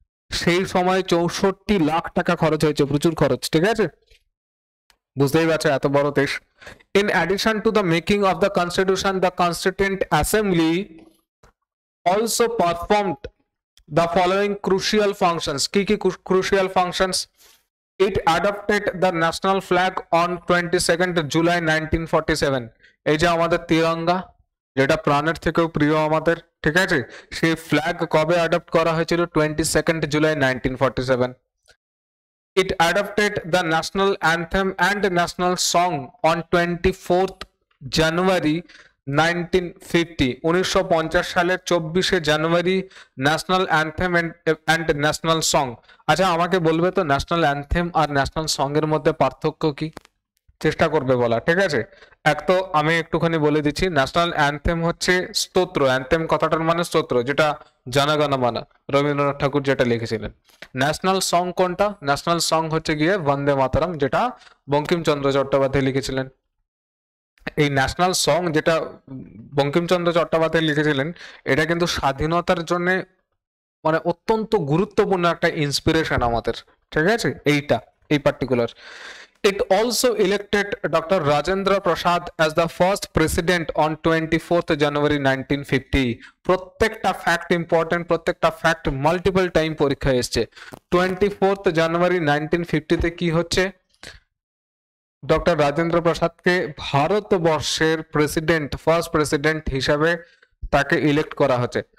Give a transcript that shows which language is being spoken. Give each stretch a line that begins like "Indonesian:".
Bangla: সেই সময় 64 লাখ টাকা খরচ হয়েছে, প্রচুর খরচ, ঠিক আছে, বুঝতেই পারছো এত বড় দেশ।
English: In addition to the making of the constitution, the constituent assembly also performed the following crucial functions.
Bangla: কি কি crucial functions?
English: It adopted the national flag on 22nd July 1947।
Bangla: এই যে আমাদের তিরঙ্গা, যেটা প্রাণের থেকেও প্রিয় আমাদের, ঠিক আছে, সেই ফ্ল্যাগ কবে অ্যাডপ্ট করা হয়েছিল?
English: 22nd July 1947। It adopted the national anthem and national song on 24th January 1950।
Bangla: 1950 সালের 24শে জানুয়ারি national anthem and national song. আচ্ছা আমাকে বলবে তো ন্যাশনাল অ্যান্থেম আর ন্যাশনাল সং এর মধ্যে পার্থক্য কি? চেষ্টা করবে বলা, ঠিক আছে। এক তো আমি একটুখানি বলে দিচ্ছি, ন্যাশনাল অ্যান্থেম হচ্ছে স্তোত্র, অ্যান্থেম কথাটার মানে স্তোত্র, যেটা জনগণ মন, রবীন্দ্রনাথ ঠাকুর যেটা লিখেছিলেন। ন্যাশনাল সং কোনটা? ন্যাশনাল সং হচ্ছে গিয়ে বন্দে মাতরম, যেটা বঙ্কিমচন্দ্র চট্টোপাধ্যায় লিখেছিলেন। এই ন্যাশনাল সং যেটা বঙ্কিমচন্দ্র চট্টোপাধ্যায় লিখেছিলেন, এটা কিন্তু স্বাধীনতার জন্য মানে অত্যন্ত গুরুত্বপূর্ণ একটা ইন্সপিরেশন আমাদের, ঠিক আছে, এইটা এই particular.
English: It also elected Dr. Rajendra Prasad as the first president on 24th January 1950।
Bangla: প্রত্যেকটা ফ্যাক্ট ইম্পর্টেন্ট, প্রত্যেকটা ফ্যাক্ট মাল্টিপল টাইম পরীক্ষায় এসছে। 24th জানুয়ারি 1950 কি হচ্ছে? ডক্টর রাজেন্দ্র প্রসাদকে ভারতবর্ষের প্রেসিডেন্ট, ফার্স্ট প্রেসিডেন্ট হিসাবে তাকে ইলেক্ট করা হচ্ছে।